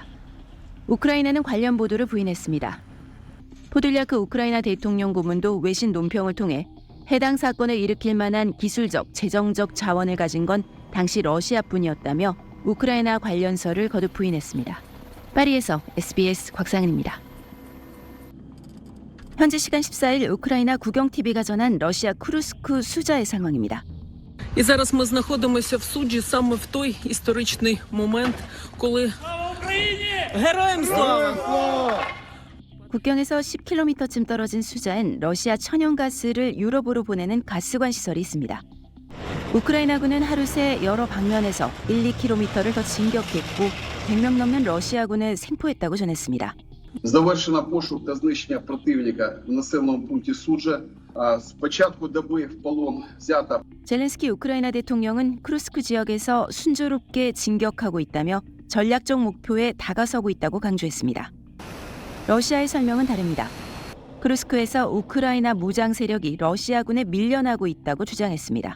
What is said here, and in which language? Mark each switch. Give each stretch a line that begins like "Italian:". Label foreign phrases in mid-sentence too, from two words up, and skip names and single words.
Korean: 우크라이나는 관련 보도를 부인했습니다. 포돌리아크 우크라이나 대통령 고문도 외신 논평을 통해 해당 사건을 일으킬 만한 기술적, 재정적 자원을 가진 건 당시 러시아뿐이었다며 우크라이나 관련설을 거듭 부인했습니다. 파리에서 SBS 곽상은입니다. 현지 시간 14일 우크라이나 국영TV가 전한 러시아 쿠르스크 수자의 상황입니다.
Ukrainian: І зараз ми знаходимося в суджі саме в той історичний момент, коли Героям слава!
Korean: 국경에서 10km쯤 떨어진 수자엔 러시아 천연가스를 유럽으로 보내는 가스관 시설이 있습니다. 우크라이나군은 하루 새 여러 방면에서 1, 2km를 더 진격했고 100명 넘는 러시아군을 생포했다고 전했습니다.
Ukrainian: Завершено пошук та знищення противника в населеному пункті Суджа. З початку доби в полон взято.
Korean: 젤렌스키 우크라이나 대통령은 크루스크 지역에서 순조롭게 진격하고 있다며 전략적 목표에 다가서고 있다고 강조했습니다. 러시아의 설명은 다릅니다. 크루스크에서 우크라이나 무장 세력이 러시아군에 밀려나고 있다고 주장했습니다.